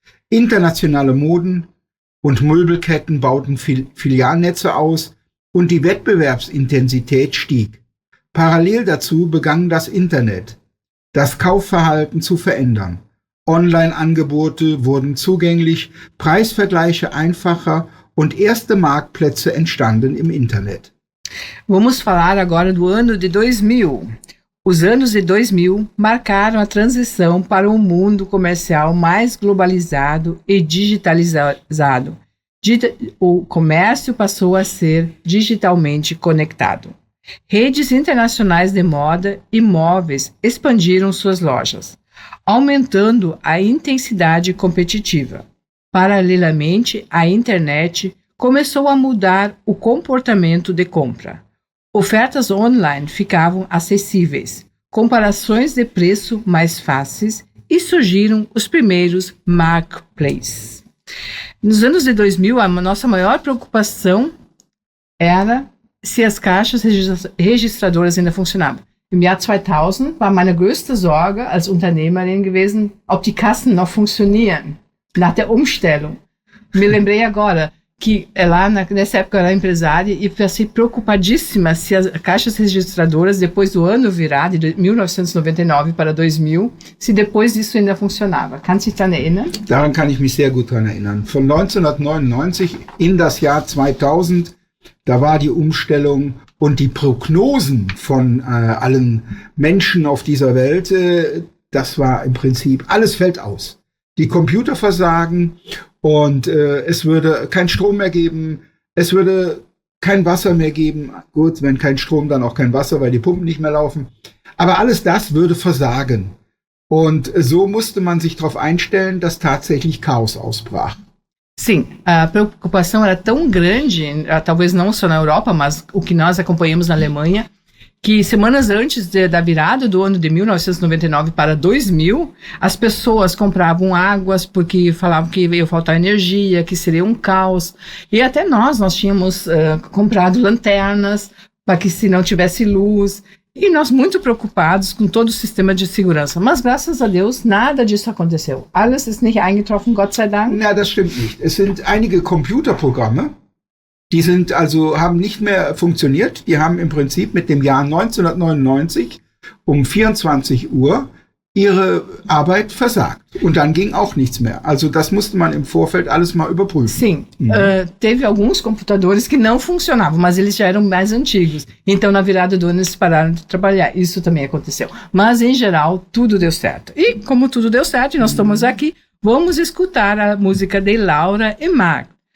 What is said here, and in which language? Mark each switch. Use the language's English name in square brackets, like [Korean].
[German] Internationale Moden und Möbelketten bauten Filialnetze aus und die Wettbewerbsintensität stieg. Parallel dazu begann das Internet, das Kaufverhalten zu verändern. Online-Angebote wurden zugänglich, Preisvergleiche einfacher und erste Marktplätze entstanden im Internet. [Portuguese] Vamos falar agora do ano de 2000. Os anos de 2000 marcaram a transição para um mundo comercial mais globalizado e digitalizado. O comércio passou a ser digitalmente conectado. Redes internacionais de moda e móveis expandiram suas lojas, aumentando a intensidade competitiva. Paralelamente, a internet começou a mudar o comportamento de compra. Ofertas online ficavam acessíveis, comparações de preço mais fáceis e surgiram os primeiros marketplaces. Nos anos de 2000, a nossa maior preocupação era se as caixas registradoras ainda funcionavam. [German] Im Jahr 2000 war meine größte Sorge als Unternehmerin gewesen, ob die Kassen noch funktionieren, nach der Umstellung. [Portuguese] Me lembrei agora que lá nessa época eu era empresária e fiquei preocupadíssima se as caixas registradoras, depois do ano virar, de 1999 para 2000, se depois disso ainda funcionava. [German] Kann sich daran erinnern? Daran kann ich mich sehr gut daran erinnern. Von 1999 in das Jahr 2000, da war die Umstellung und die Prognosen von allen Menschen auf dieser Welt, das war im Prinzip, alles fällt aus. Die Computer versagen und es würde kein Strom mehr geben, es würde kein Wasser mehr geben. Gut, wenn kein Strom, dann auch kein Wasser, weil die Pumpen nicht mehr laufen. Aber alles das würde versagen. Und so musste man sich darauf einstellen, dass tatsächlich Chaos ausbrach. [Portuguese] Sim, a preocupação era tão grande, talvez não só na Europa, mas o que nós acompanhamos na Alemanha, que semanas antes da virada do ano de 1999 para 2000, as pessoas compravam águas porque falavam que ia faltar energia, que seria um caos. E até nós tínhamos comprado lanternas para que se não tivesse luz. E nós muito preocupados com todo o sistema de segurança. Mas, graças a Deus, nada disso aconteceu. [German] Alles ist nicht eingetroffen, Gott sei Dank. Na, das stimmt nicht. Es sind einige Computerprogramme, die haben nicht mehr funktioniert. Die haben im Prinzip mit dem Jahr 1999 um 24 Uhr ihre Arbeit versagt. Und dann ging auch nichts mehr. Also das musste man im Vorfeld alles mal überprüfen. [Portuguese] Sim, teve alguns computadores que não funcionavam, mas eles já eram mais antigos. Então, na virada do ano, eles pararam de trabalhar. Isso também aconteceu. Mas, em geral, tudo deu certo. E, como tudo deu certo, e nós estamos aqui, vamos escutar a música de Laura e Marc.